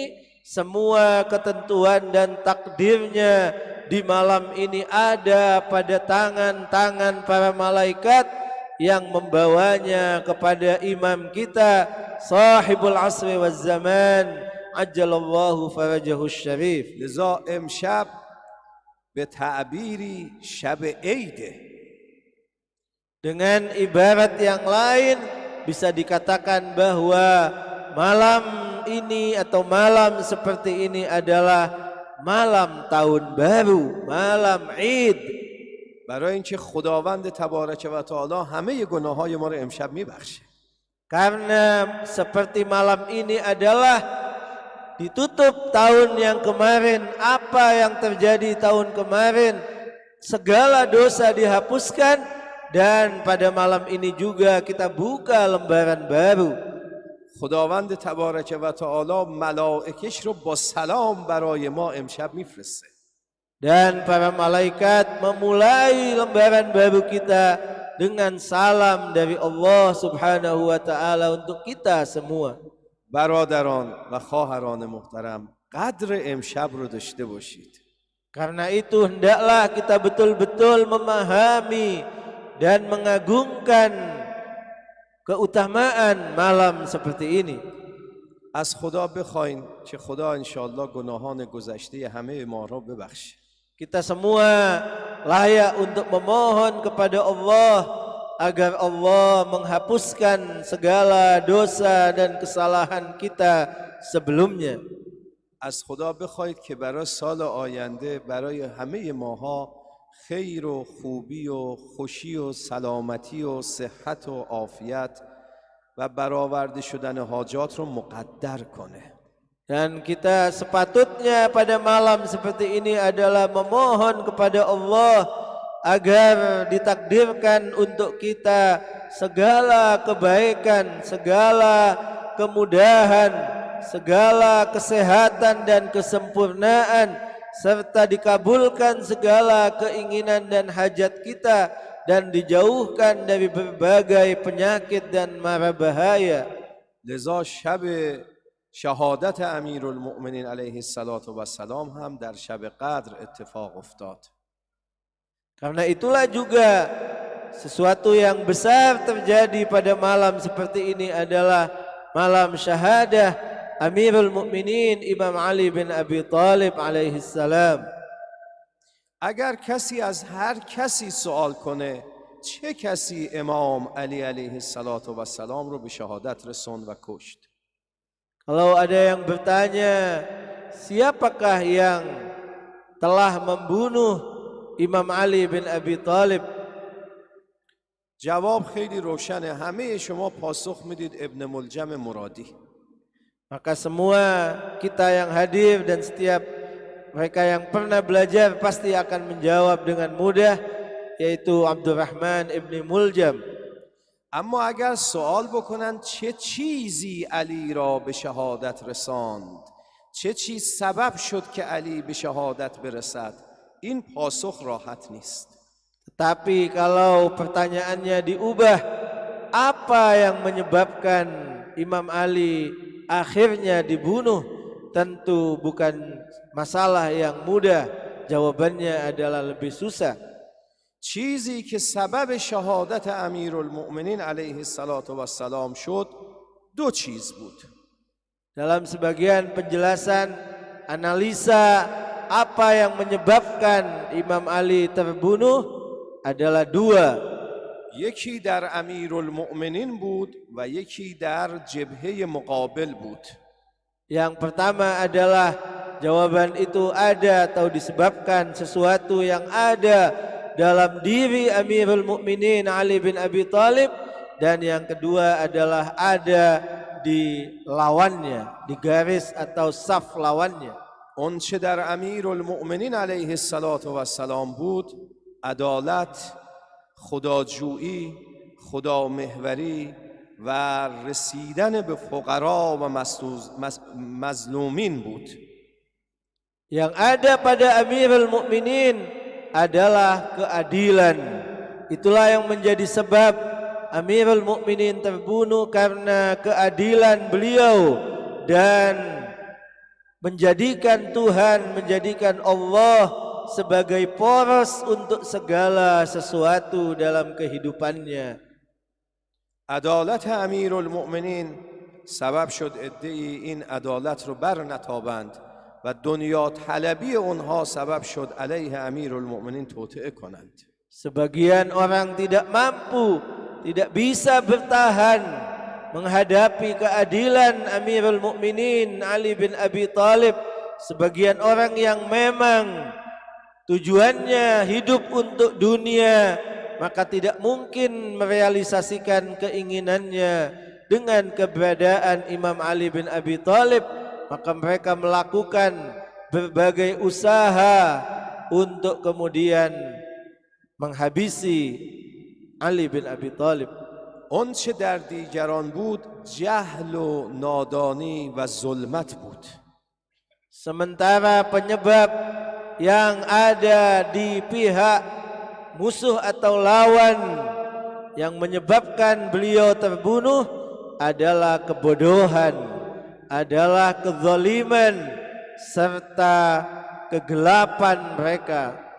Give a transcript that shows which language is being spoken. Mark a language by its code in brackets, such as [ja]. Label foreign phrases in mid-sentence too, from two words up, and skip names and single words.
[id] Semua ketentuan dan takdirnya di malam ini ada pada tangan-tangan para malaikat yang membawanya kepada imam kita, [ar] صاحب العصر والزمان عجل الله فرجه الشريف. [fa] لذا امشب به تعبیری شب عیده. [id] Dengan ibarat yang lain bisa dikatakan bahwa malam ini atau malam seperti ini adalah malam tahun baru, malam Eid. [fa] برای اینکه خداوند تبارک و تعالی همه گناههای ما رو امشب میبخشه. [id] Karena seperti malam ini adalah ditutup tahun yang kemarin, apa yang terjadi tahun kemarin, segala dosa dihapuskan, dan pada malam ini juga kita buka lembaran baru. [fa] خداوند تبارک و تعالی ملائکش رو با سلام برای ما امشب میفرسته. [id] Dan para malaikat memulai lembaran baru kita dengan salam dari Allah [ar] سبحانه وتعالى [id] untuk kita semua. [fa] برادران و خواهران محترم، قدر امشب رو داشته باشید. [id] Karena itu hendaklah kita betul-betul memahami dan mengagungkan keutamaan malam seperti ini. [fa] از خدا بخواین که خدا انشاءالله گناهان گذشته همه ما رو ببخشه. [id] Kita semua layak untuk memohon kepada Allah agar Allah menghapuskan segala dosa dan kesalahan kita sebelumnya. [fa] از خدا بخواید که برای سال آینده برای همه ماها خیر و خوبی و خوشی و سلامتی و صحت و عافیت و برآورده شدن حاجات رو مقدر کنه. [id] Dan kita sepatutnya pada malam seperti ini adalah memohon kepada Allah agar ditakdirkan untuk kita segala kebaikan, segala kemudahan, segala kesehatan dan kesempurnaan, serta dikabulkan segala keinginan dan hajat kita, dan dijauhkan dari berbagai penyakit dan mara bahaya. [fa] لذا شب شهادت امیرالمؤمنین علیه السلام هم در شب قدر اتفاق افتاد. [id] Karena itulah juga sesuatu yang besar terjadi pada malam seperti ini adalah malam syahadah Amirul Mukminin Imam Ali bin Abi Thalib [ar] عليه السلام. [fa] اگر کسی از هر کسی سوال کنه چه کسی امام علی علیه السلام رو به شهادت رسوند و کشت؟ [id] Kalau ada yang bertanya, siapakah yang telah membunuh Imam Ali bin Abi Thalib? [fa] جواب خیلی روشنه. همه شما پاسخ میدید ابن ملجم مرادی. [id] Maka semua kita yang hadir dan setiap mereka yang pernah belajar pasti akan menjawab dengan mudah, yaitu Abdurrahman ibn Muljam. [fa] اما اگر سوال بکنن چه چیزی علی را به شهادت رساند، چه چیز سبب شد که علی به شهادت برسد، این پاسخ راحت نیست. [id] Tetapi kalau pertanyaannya diubah, apa yang menyebabkan Imam Ali akhirnya dibunuh, tentu bukan masalah yang mudah. Jawabannya adalah lebih susah. [fa] چیزی که سبب شهادت امیرالمؤمنین علیه السلام شد دو چیز بود. [id] Dalam sebagian penjelasan analisa apa yang menyebabkan Imam Ali terbunuh adalah dua. [fa] یکی در امیرالمؤمنین بود و یکی در جبهه مقابل بود. [id] Yang pertama adalah jawaban itu ada atau disebabkan sesuatu yang ada dalam diri Amirul Mukminin Ali bin Abi Thalib, dan yang kedua adalah ada di lawannya, di garis atau saf lawannya. [fa] اون چه در امیرالمؤمنین علیه السلام بود عدالت، خداجویی، خدامحوری و رسیدن به فقرا و مظلومین بود. [id] Yang ada pada Amirul Mukminin adalah keadilan. Itulah yang menjadi sebab Amirul Mukminin terbunuh, karena keadilan beliau dan menjadikan Tuhan, menjadikan Allah sebagai poros untuk segala sesuatu dalam kehidupannya. [fa] عدالت امیرالمؤمنین سبب شد عده‌ای این عدالت رو بر نتابند و دنیا طلبی اونها سبب شد علیه امیرالمؤمنین توطئه کنند. [id] Sebagian orang tidak mampu, tidak bisa bertahan menghadapi keadilan Amirul Mukminin Ali bin Abi Thalib. Sebagian orang yang memang tujuannya hidup untuk dunia, maka tidak mungkin merealisasikan keinginannya dengan keberadaan Imam Ali bin Abi Thalib. Maka mereka melakukan berbagai usaha untuk kemudian menghabisi Ali bin Abi Thalib. [fa] اون چه در دیگران بود جهل و نادانی و ظلمت بود. [id] Sementara penyebab yang ada di pihak musuh atau lawan yang menyebabkan beliau terbunuh adalah kebodohan, adalah kezaliman serta kegelapan mereka.